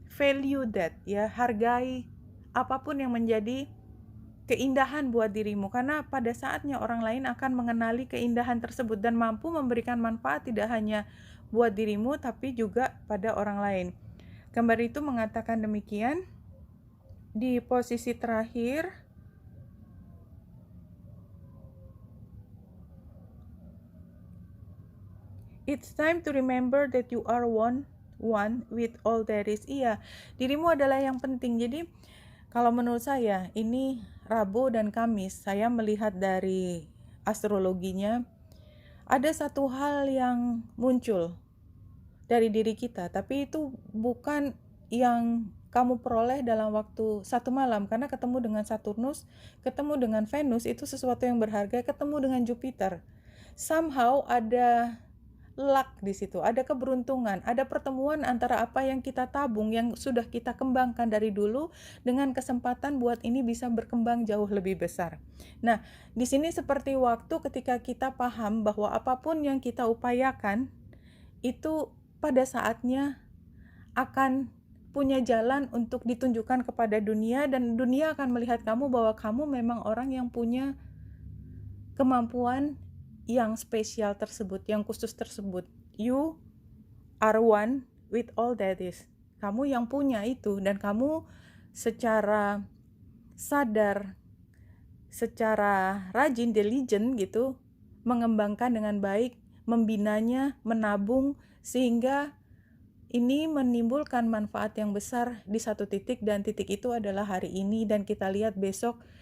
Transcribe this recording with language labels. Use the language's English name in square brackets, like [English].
[English] Value that, [Indonesian] ya, hargai apapun yang menjadi keindahan buat dirimu, karena pada saatnya orang lain akan mengenali keindahan tersebut dan mampu memberikan manfaat tidak hanya buat dirimu tapi juga pada orang lain. Gambar itu mengatakan demikian. Di posisi terakhir, [English] it's time to remember that you are one with all there is. [Indonesian] Iya, dirimu adalah yang penting. Jadi kalau menurut saya ini Rabu dan Kamis, saya melihat dari astrologinya ada satu hal yang muncul dari diri kita, tapi itu bukan yang kamu peroleh dalam waktu satu malam, karena ketemu dengan Saturnus, ketemu dengan Venus, itu sesuatu yang berharga, ketemu dengan Jupiter. Somehow ada luck di situ, ada keberuntungan, ada pertemuan antara apa yang kita tabung, yang sudah kita kembangkan dari dulu, dengan kesempatan buat ini bisa berkembang jauh lebih besar. Nah, di sini seperti waktu ketika kita paham bahwa apapun yang kita upayakan itu pada saatnya akan punya jalan untuk ditunjukkan kepada dunia, dan dunia akan melihat kamu bahwa kamu memang orang yang punya kemampuan yang spesial tersebut, yang khusus tersebut. [English] You are one with all that is. [Indonesian] Kamu yang punya itu, dan kamu secara sadar, secara rajin, diligent gitu, mengembangkan dengan baik, membinanya, menabung, sehingga ini menimbulkan manfaat yang besar di satu titik, dan titik itu adalah hari ini, dan kita lihat besok